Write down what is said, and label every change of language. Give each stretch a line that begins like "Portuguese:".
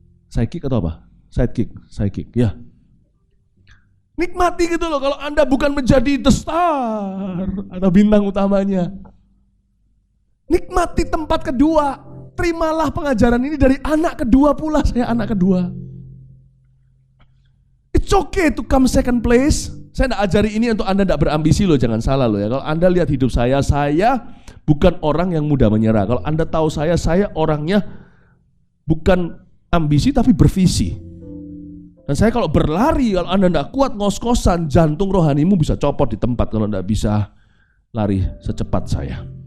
Indonesian: Sidekick atau apa? Sidekick, ya. Nikmati gitu loh kalau Anda bukan menjadi
English: the star
Indonesian: atau bintang utamanya. Nikmati tempat kedua. Terimalah pengajaran ini dari anak kedua pula. Saya anak kedua.
English: It's okay to come second place.
Indonesian: Saya tidak ajari ini untuk Anda tidak berambisi loh, jangan salah loh ya. Kalau Anda lihat hidup saya bukan orang yang mudah menyerah. Kalau Anda tahu saya orangnya bukan ambisi tapi bervisi. Dan saya kalau berlari, kalau Anda tidak kuat ngos-ngosan, jantung rohanimu bisa copot di tempat kalau tidak bisa lari secepat saya.